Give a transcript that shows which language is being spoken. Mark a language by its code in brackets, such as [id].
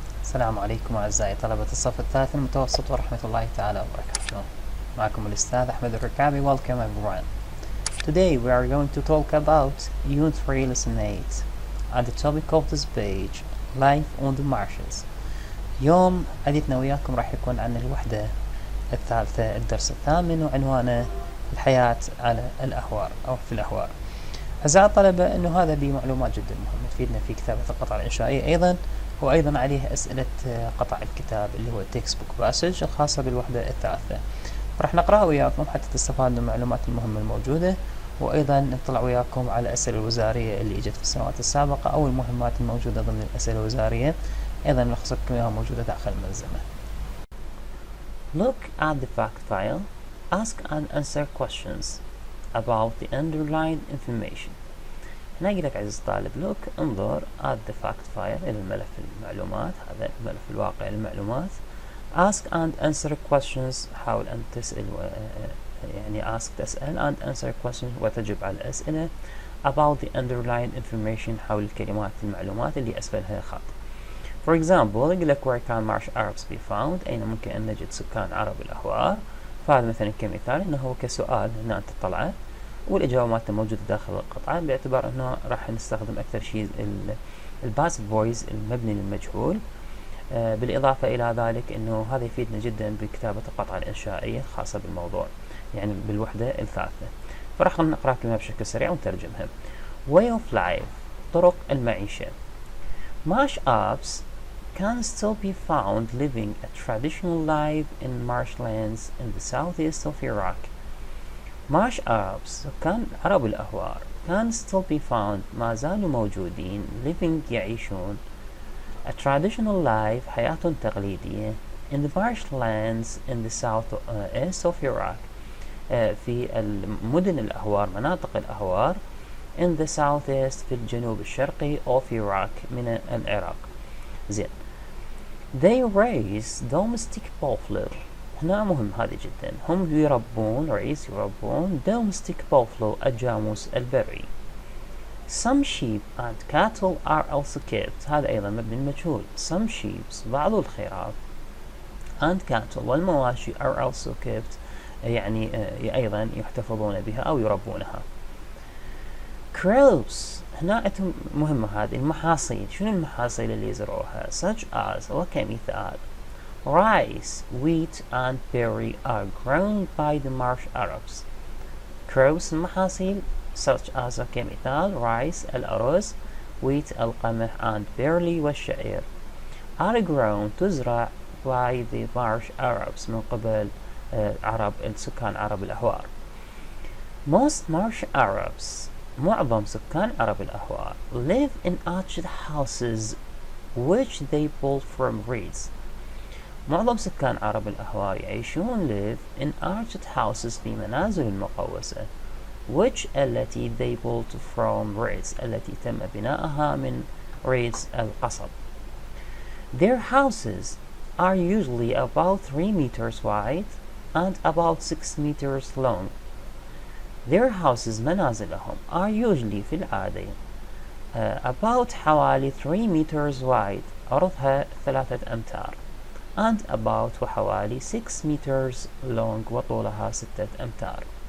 [ar] السلام عليكم أعزائي طلبة الصف الثالث المتوسط ورحمة الله تعالى وبركاته. معكم الاستاذ احمد الركابي. [en] Welcome everyone. Today we are going to talk about Unit 3 Lesson 8 and the topic of this page Life on the Marshes. [ar] يوم حديثنا وياكم راح يكون عن الوحدة الثالثة الدرس الثامن وعنوانه الحياة على الاهوار أو في الاهوار. أعزائي الطلبة أنه هذا بمعلومات جدا مهمة تفيدنا في كتابة القطعة الإنشائية أيضا، وأيضا عليه أسئلة قطع الكتاب اللي هو التكست بوك باسج الخاصة بالوحدة الثالثة. راح نقرأها وياكم حتى تستفادوا من المعلومات المهمة الموجودة، وأيضا نطلع وياكم على الأسئلة الوزارية اللي إجت في السنوات السابقة أو المهمات الموجودة ضمن الأسئلة الوزارية، أيضا نلخص لكم إياها موجودة داخل الملزمة. [en] Look at the fact file. Ask and answer questions about the underlined information. [ar] هنا يقول لك عزيز الطالب [en] look [ar] انظر [en] at the fact file [ar] إلى الملف المعلومات، هذا الملف الواقع للمعلومات. [en] ask and answer questions [ar] حاول أن تسأل يعني [en] ask [ar] تسأل [en] and answer questions [ar] وتجب على الأسئلة [en] about the underlined information [ar] حول الكلمات المعلومات اللي أسفلها خط. [en] For example [ar] يقول لك [en] where can Marsh Arabs be found، [ar] أين ممكن أن نجد سكان عرب الأهوار. فهذا مثلا كمثال إنه هو كسؤال هنا أنت تطلعه والإجابات موجودة داخل القطعة، باعتبار أنه راح نستخدم أكثر شيء [en] الباسف فويس [ar] المبني للمجهول. بالإضافة إلى ذلك أنه هذا يفيدنا جدا بكتابة القطعة الإنشائية الخاصة بالموضوع يعني بالوحدة الثالثة. فراح نقرأ كلمة بشكل سريع ونترجمها. [en] Way of life [ar] طرق المعيشة. [en] Marsh Arabs can still be found living a traditional life in marshlands in the southeast of Iraq. Marsh Arabs [ar] سكان عرب الأهوار [en] can still be found [ar] ما زالوا موجودين [en] living [ar] يعيشون [en] a traditional life [ar] حياة تقليدية [en] in the marshlands in the southeast of Iraq [ar] في المدن الأهوار مناطق الأهوار [en] in the southeast [ar] في الجنوب الشرقي [en] of Iraq [ar] من العراق. زين. [en] They raise domestic buffalo. [ar] هنا مهم هذه جدا، هم يربون [en] domestic buffalo [ar] الجاموس البري. [en] Some sheep and cattle are also kept. [ar] هذا أيضا مبني المجهول. [en] Some sheep [ar] بعض الخراف [en] and cattle [ar] والمواشي [en] are also kept [ar] يعني أيضا يحتفظون بها أو يربونها. [en] Crops [ar] هنا مهمة هذه المحاصيل. شنو المحاصيل اللي يزرعوها؟ [en] such as [ar] وكمثال [en] rice, wheat and barley are grown by the Marsh Arabs. Crops [ar] المحاصيل [en] such as [ar] كمثال [en] rice [ar] الأرز [en] wheat [ar] القمح [en] and barley [ar] والشعير [en] are grown [ar] تزرع [en] by the Marsh Arabs [ar] من قبل عرب السكان عرب الأهوار. [en] Most Marsh Arabs [ar] معظم سكان عرب الأهوار [en] live in arched houses which they built from reeds. [ar] معظم سكان عرب الأهوار يعيشون [en] live in arched houses [ar] في منازل مقوسة [en] which [ar] التي [en] they built from reeds [ar] التي تم بناءها من reeds القصب. [en] Their houses are usually about 3 meters wide and about 6 meters long. Their houses [ar] منازلهم [en] are usually [ar] في العادة [en] about [ar] حوالي [en] 3 meters wide [ar] عرضها 3 أمتار [en] and about [ar] وحوالي [en] 6 meters long [ar] وطولها 6 أمتار.